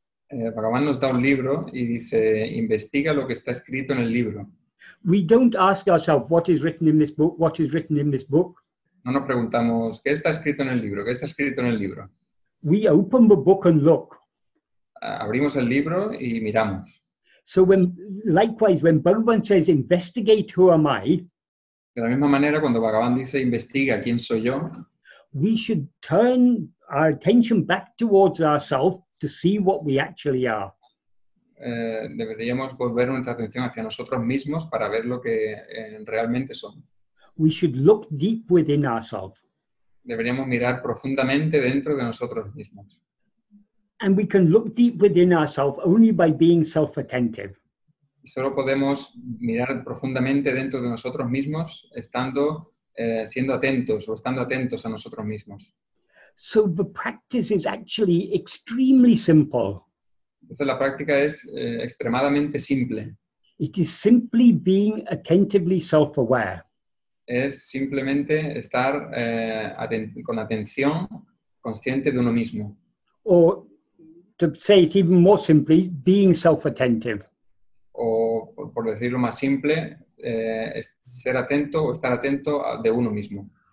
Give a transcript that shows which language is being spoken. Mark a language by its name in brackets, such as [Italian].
[Spanish] Bhagavan nos da un libro y dice, investiga lo que está escrito en el libro. [English] we don't ask ourselves, what is written in this book, what is written in this book. [Spanish] No nos preguntamos, ¿qué está escrito en el libro? ¿Qué está escrito en el libro? [English] We open the book and look. [Spanish] Abrimos el libro y miramos. [English] So likewise, when Bhagavan says, investigate who am I, [Spanish] de la misma manera, cuando Bhagavan dice, investiga quién soy yo, [English] we should turn our attention back towards ourselves to see what we actually are. [Spanish] Deberíamos volver nuestra atención hacia nosotros mismos para ver lo que realmente somos. [English] We should look deep within ourselves. [Spanish] Deberíamos mirar profundamente dentro de nosotros mismos. [English] And we can look deep within ourselves only by being self-attentive. [Spanish] Y solo podemos mirar profundamente dentro de nosotros mismos siendo atentos o estando atentos a nosotros mismos. [English] So the practice is actually extremely simple. [Spanish] Entonces la práctica es extremadamente simple. [English] It is simply being attentively self-aware. [Spanish] Es simplemente estar con atención consciente de uno mismo. [English] Or to say it even more simply, being self-attentive. [Spanish] O por decirlo más simple, es ser atento o estar atento de uno mismo.